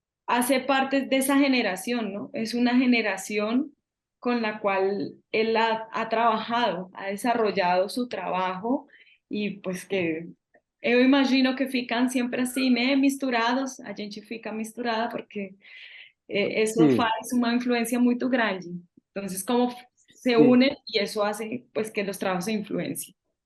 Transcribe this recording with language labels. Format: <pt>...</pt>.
<es>hace parte de esa generación, ¿no? Es una generación con la cual él ha trabajado, ha desarrollado su trabajo e pues</es> <pt>que eu imagino que ficam sempre assim, né, misturados, a gente fica misturada porque</pt> <es>eso Sí,</es> <pt>faz uma influência muito grande.</pt> <es>Entonces, como se sí, unen y eso hace pues que los trabajos se influencien.</es>